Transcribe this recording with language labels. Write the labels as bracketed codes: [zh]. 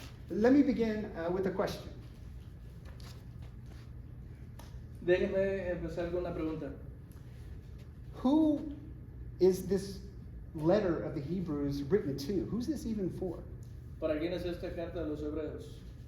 [en] Let me begin with a question. [es] Déjenme empezar con una pregunta. [en] Who is this letter of the Hebrews written to? Who's this even for? [es] ¿Para quién es esta carta de los hebreos?